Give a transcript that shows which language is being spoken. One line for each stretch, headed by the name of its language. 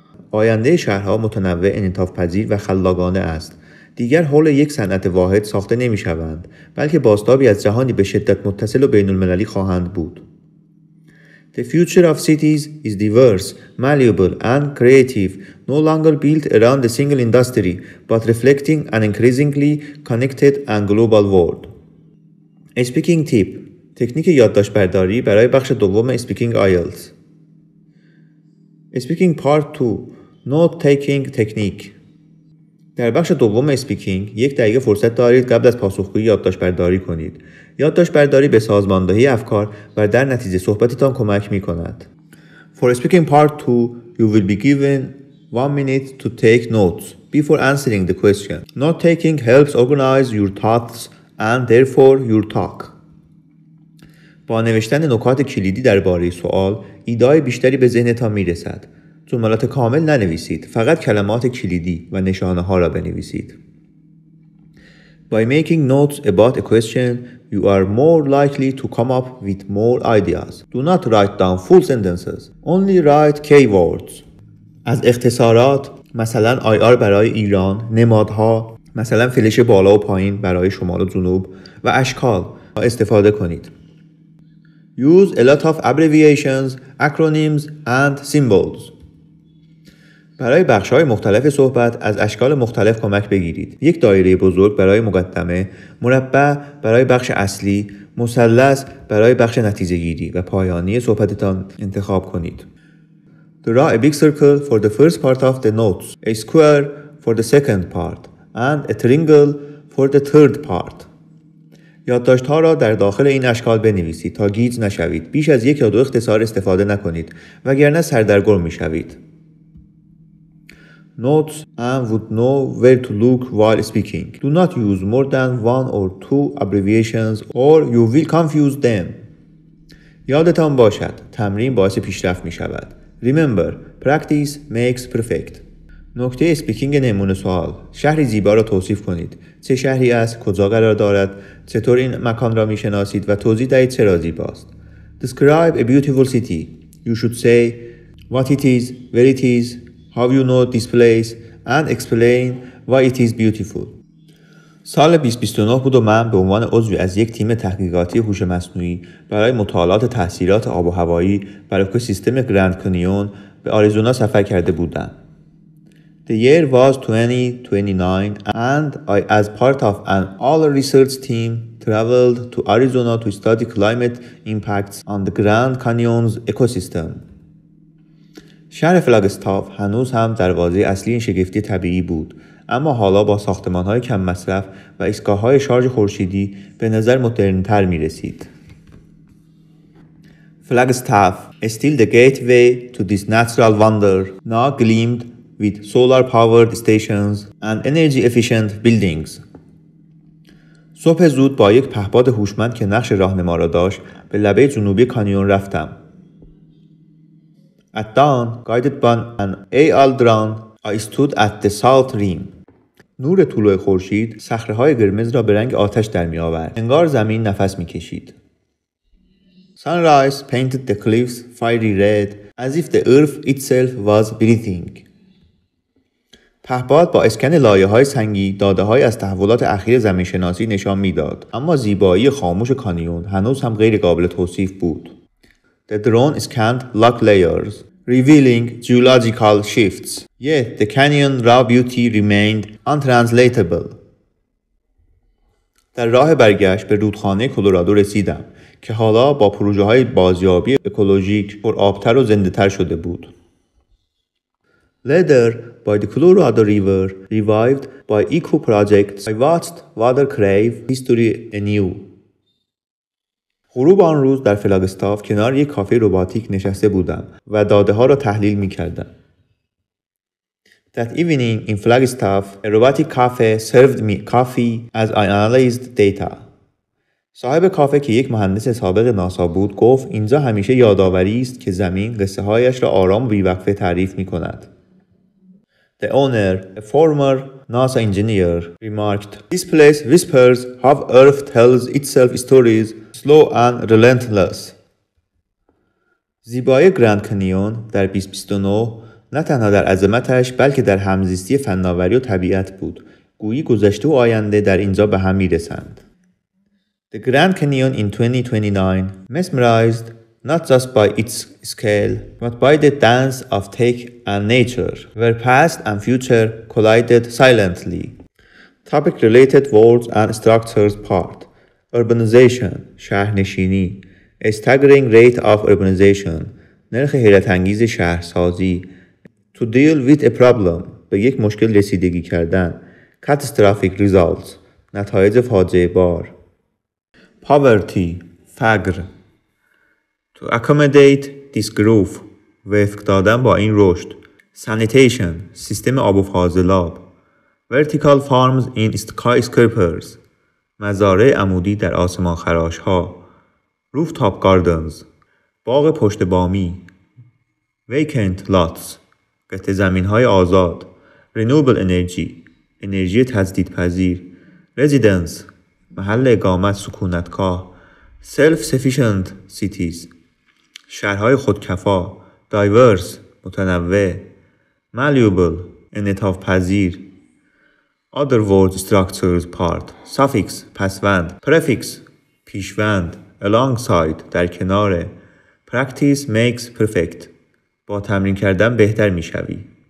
Persian: آینده شهرها متنوع، انعطاف‌پذیر و خلاقانه است. دیگر حول یک صنعت واحد ساخته نمی شوند، بلکه بازتابی از جهانی به شدت متصل و بین المللی خواهند بود.
English: The future of cities is diverse, malleable and creative, no longer built around a single industry, but reflecting an increasingly connected and global world. Speaking tip:
Persian: تکنیک یادداشت برداری برای بخش دوم Speaking IELTS.
English: Speaking Part 2 Note Taking Technique.
Persian: در بخش دوم اسپیکینگ 1 دقیقه فرصت دارید قبل از پاسخگویی یادداشت برداری کنید. یادداشت برداری به سازماندهی افکار و در نتیجه صحبتتان کمک می کند.
English: For speaking part 2, you will be given 1 minute to take notes before answering the question. Note taking helps organize your thoughts and therefore your talk.
Persian: با نوشتن نکات کلیدی درباره سوال، ایده‌های بیشتری به ذهنتان می رسد. جملات کامل ننویسید، فقط کلمات کلیدی و نشانه ها را بنویسید.
English: By making notes about a question, you are more likely to come up with more ideas. Do not write down full sentences. Only write keywords.
Persian: از اختصارات، مثلا IR برای ایران، نمادها، مثلا فلش بالا و پایین برای شمال و جنوب و اشکال استفاده کنید.
English: Use a lot of abbreviations, acronyms and symbols.
Persian: برای بخش‌های مختلف صحبت از اشکال مختلف کمک بگیرید. 1 دایره بزرگ برای مقدمه، مربع برای بخش اصلی، مثلث برای بخش نتیجه‌گیری و پایانی صحبتتان انتخاب کنید.
English: Draw a big circle for the first part of the notes, a square for the second part, and a triangle for the third part.
Persian: یادداشت‌ها را در داخل این اشکال بنویسید تا گیج نشوید. بیش از 1 یا 2 اختصار استفاده نکنید وگرنه سردرگم می‌شوید.
English: Notes and would know where to look while speaking. Do not use more than 1 or 2 abbreviations or you will confuse them.
Persian: یادتان باشد تمرین باعث پیشرفت می شود.
English: Remember, practice makes perfect.
Persian: نکته اسپیکینگ نمونه سوال: شهری زیبا را توصیف کنید. چه شهری است؟ کجا قرار دارد؟ چطور این مکان را می شناسید و توضیح دهید چرا زیباست.
English: Describe a beautiful city. You should say what it is, where it is, how you know this place and explain why it is beautiful.
Persian: سال 2029 بود و من به عنوان عضوی از یک تیم تحقیقاتی هوش مصنوعی برای مطالعات تاثیرات آب و هوایی بر اکوسیستم گرند کانیون به آریزونا سفر کرده بودم.
English: The year was 2029 and I as part of an all-research team traveled to Arizona to study climate impacts on the Grand Canyon's ecosystem.
Persian: شهر فلاگستاف هنوز هم دروازه اصلی این شگفتی طبیعی بود، اما حالا با ساختمان‌های کم مصرف و ایستگاه‌های شارژ خورشیدی به نظر مدرن‌تر می‌رسید.
English: Flagstaff, still the gateway to this natural wonder, now gleamed with solar-powered stations and energy-efficient buildings.
Persian: صبح زود با یک پهپاد هوشمند که نقش راهنما را داشت، به لبه جنوبی کانیون رفتم.
English: At dawn, guided by an AI drone, I stood at the south rim.
Persian: نور طلوع خورشید صخره‌های قرمز را به رنگ آتش در می آورد. انگار زمین نفس می کشید.
English: Sunrise painted the cliffs fiery red as if the earth itself was breathing.
Persian: پهپاد با اسکن لایه‌های سنگی داده‌های از تحولات اخیر زمین‌شناسی نشان می‌داد، اما زیبایی خاموش کانیون هنوز هم غیر قابل توصیف بود.
English: The drone scanned rock layers, revealing geological shifts. Yet the canyon raw beauty remained untranslatable.
Persian: در راه برگشت به رودخانه کلرادو رسیدم که حالا با پروژه‌های بازیابی اکولوژیک پرآب‌تر و زنده‌تر شده بود.
English: Later, by the Colorado River, revived by eco projects, I watched water crave history anew.
Persian: غروب آن روز در فلاگستاف کنار یک کافه رباتیک نشسته بودم و داده ها را تحلیل می کردم.
English: That evening in Flagstaff, a robotic cafe served me coffee as I analyzed data.
Persian: صاحب کافه که یک مهندس سابق ناسا بود گفت اینجا همیشه یادآوری است که زمین قصه هایش را آرام و بی‌وقفه تعریف می کند.
English: The owner, a former NASA engineer, remarked, "This place whispers how Earth tells itself stories, slow and relentless."
Persian: زیبایی گرند کانیون در 2029 نه تنها در عظمتش بلکه در همزیستی فناوری و طبیعت بود. گویی گذشته و آینده در اینجا به هم میرسند.
English: The Grand Canyon in 2029 mesmerized not just by its scale, but by the dance of tech and nature, where past and future collided silently. Topic-related words and structures part. Urbanization,
Persian: شهرنشینی.
English: A staggering rate of urbanization,
Persian: نرخ حیرت انگیز شهرسازی.
English: To deal with a problem,
Persian: به یک مشکل رسیدگی کردن.
English: Catastrophic results,
Persian: نتایج فاجعه بار.
English: Poverty,
Persian: فقر.
English: To accommodate this growth,
Persian: وفق دادن با این رشد.
English: Sanitation,
Persian: سیستم آب و فاضلاب.
English: Vertical farms in skyscrapers,
Persian: مزارع عمودی در آسمان خراش ها.
English: Rooftop gardens,
Persian: باغ پشت بامی.
English: Vacant lots,
Persian: قطع زمین های آزاد.
English: Renewable energy,
Persian: انرژی تجدیدپذیر.
English: Residence,
Persian: محل اقامت سکونتگاه.
English: Self-sufficient cities,
Persian: شهرهای خودکفا.
English: Diverse,
Persian: متنوع.
English: Malleable,
Persian: انعطاف پذیر.
English: Other word structures part. Suffix,
Persian: پسوند.
English: Prefix,
Persian: پیشوند.
English: Alongside,
Persian: در کنار.
English: Practice makes perfect,
Persian: با تمرین کردن بهتر میشوی.